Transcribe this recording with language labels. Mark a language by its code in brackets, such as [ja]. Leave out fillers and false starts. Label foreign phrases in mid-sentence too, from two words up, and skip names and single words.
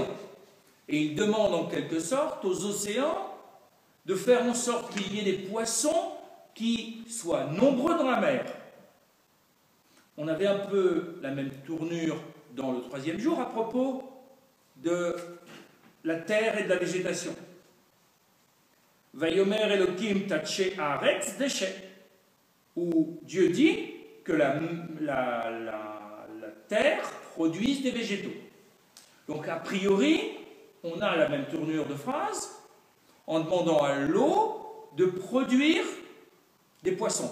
[fr] Et il demande en quelque sorte aux océans de faire en sorte qu'il y ait des poissons qui soient nombreux dans la mer. On avait un peu la même tournure dans le 3e jour à propos de la terre et de la végétation. [he] ויאמר אלהים תדשא הארץ דשא, [fr] où Dieu dit que la terre produise des végétaux. Donc a priori, on a la même tournure de phrase en demandant à l'eau de produire des poissons.